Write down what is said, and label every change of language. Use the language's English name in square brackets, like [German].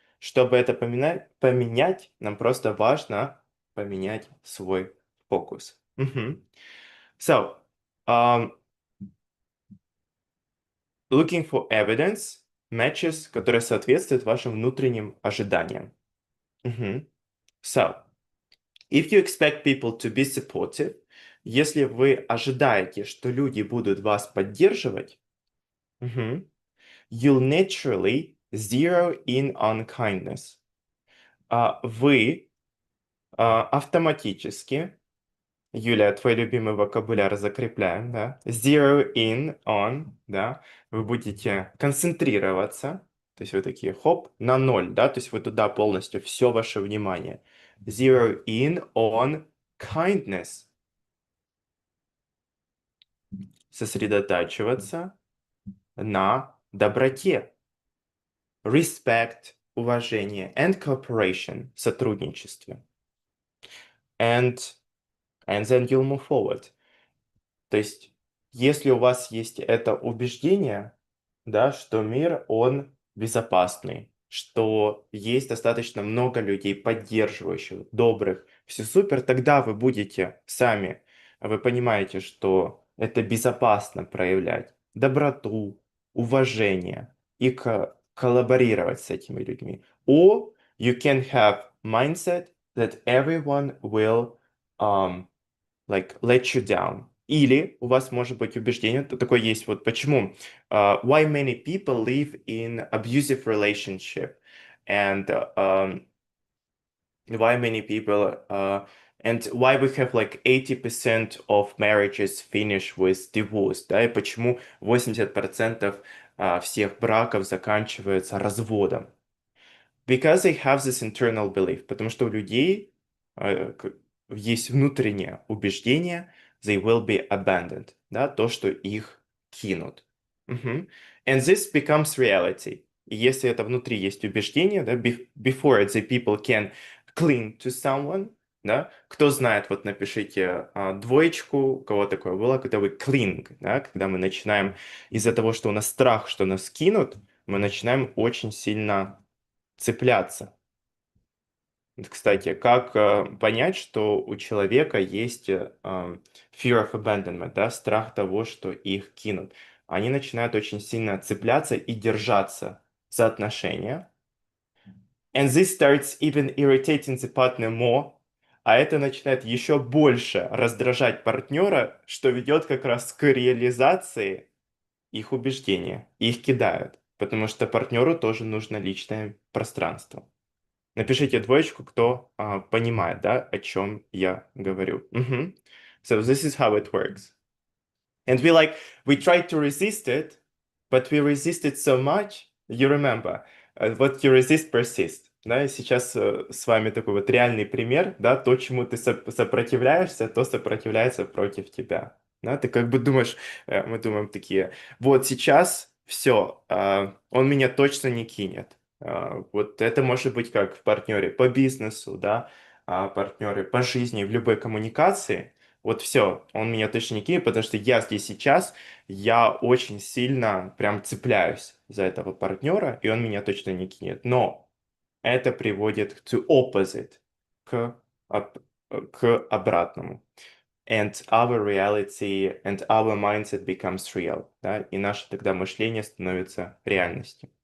[Russian] Чтобы это поменять, нам просто важно поменять свой фокус. [English] So, looking for evidence, matches, [Russian] которые соответствуют вашим внутренним ожиданиям. [English] So, if you expect people to be supportive, [Russian] если вы ожидаете, что люди будут вас поддерживать, [English] you'll naturally zero in on kindness. [Russian] Вы автоматически, Юля, твой любимый вокабуляр закрепляем, да? [English] Zero in on, да? [Russian] Вы будете концентрироваться, то есть вы такие, хоп, на ноль, да? То есть вы туда полностью все ваше внимание. [English] Zero in on kindness. [Russian] Сосредотачиваться на доброте. [English] Respect, уважение, and cooperation, сотрудничестве. And then you'll move forward. [Russian] То есть, если у вас есть это убеждение, да, что мир, он безопасный, что есть достаточно много людей, поддерживающих, добрых, все супер, тогда вы будете сами, вы понимаете, что это безопасно проявлять доброту, уважение и коллаборировать с этими людьми. [English] Or you can have mindset that everyone will like let you down. [Russian] Или у вас может быть убеждение, такое есть, вот почему. [English] Why many people live in abusive relationship, and why many people, and why we have like 80% of marriages finish with divorce, [Russian] да, и почему 80% всех браков заканчиваются разводом. [English] Because they have this internal belief, [Russian] потому что у людей есть внутреннее убеждение, [English] they will be abandoned, [Russian] да, то, что их кинут. [English] And this becomes reality. [Russian] И если это внутри есть убеждение, да, [English] before it, the people can cling to someone, [Russian] да, кто знает, вот напишите двоечку, у кого такое было, [English] когда вы cling, [Russian] да, когда мы начинаем из-за того, что у нас страх, что нас кинут, мы начинаем очень сильно цепляться. Кстати, как понять, что у человека есть [English] fear of abandonment, [Russian] да, страх того, что их кинут? Они начинают очень сильно цепляться и держаться за отношения. [English] And this starts even irritating the partner more. [Russian] а это начинает еще больше раздражать партнера, что ведет как раз к реализации их убеждения. Их кидают, потому что партнеру тоже нужно личное пространство. Напишите двоечку, кто понимает, да, о чем я говорю. [English] Мгм. So this is how it works. And we try to resist it, but we resist it so much. You remember, what you resist persists. [Russian] Да, и сейчас с вами такой вот реальный пример, да, то, чему ты сопротивляешься, то сопротивляется против тебя. Да, ты как бы думаешь, мы думаем такие, вот сейчас все, он меня точно не кинет. Вот это может быть как в партнере по бизнесу, да, партнеры по жизни, в любой коммуникации. Вот все, он меня точно не кинет, потому что я здесь сейчас, я очень сильно прям цепляюсь за этого партнера, и он меня точно не кинет. Но это приводит [English] to opposite, [Russian] к, к обратному. [English] And our reality and our mindset becomes real. [Russian] Да? И наше тогда мышление становится реальностью.